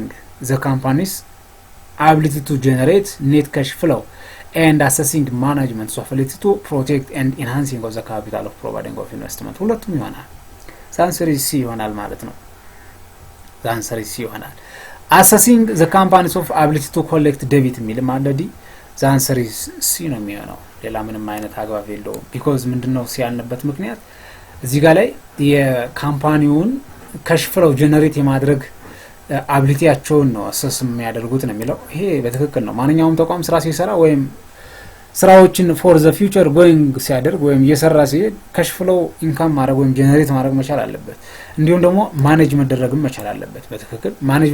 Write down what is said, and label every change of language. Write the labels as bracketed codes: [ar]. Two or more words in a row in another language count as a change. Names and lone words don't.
[en] the company's ability to generate net cash flow and assessing management's ability to protect and enhancing of the capital of providing of investment [am] ሁለቱም ይሆናል [en] the answer is C [am] ይሆናል ማለት ነው [en] the answer is C ይሆናል assessing the company's of ability to collect debt [am] የሚል ማለት [en] the answer is C [am] ነው የሚሆነው ሌላ ምንም አይነት አግባብ የለውም because ምንድነው C ያልነበት ምክንያት እዚህ ጋር ላይ የካምፓኒውን ካሽ ፍሎው ጀነሬት የማድረግ አቢሊቲያቸውን ነው አሰስ የሚያደርጉት ነው የሚለው ይሄ በትክክል ነው ማንኛውም ተቋም ስራ ሲሰራ ወይም ስራዎችን [en] for the future going [am] ሲያደርግ ወይም እየሰራ ሲሄድ [en] cash flow income [am] ማድረግ ወይም ጀነሬት ማድረግ መቻል አለበት። እንዲሁም ደግሞ ማኔጅ መደረግም መቻል አለበት። በትክክል ማኔጅ